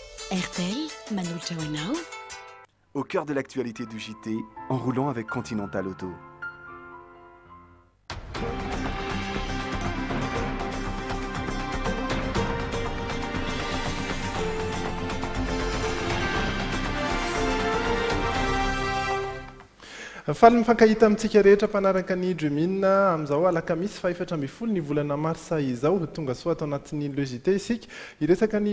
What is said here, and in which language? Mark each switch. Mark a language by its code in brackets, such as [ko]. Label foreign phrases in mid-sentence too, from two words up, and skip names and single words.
[fr] RTL, Manu Chawanao. Au cœur de l'actualité du JT, en roulant avec Continental Auto. [mg] Faly mifankahita amintsika rehetra mpanaraka ny Dremina amin'izao alakamisy fa 7 ny volana marsa izao tonga soa atao anatin'ny lojité isika iresaka ny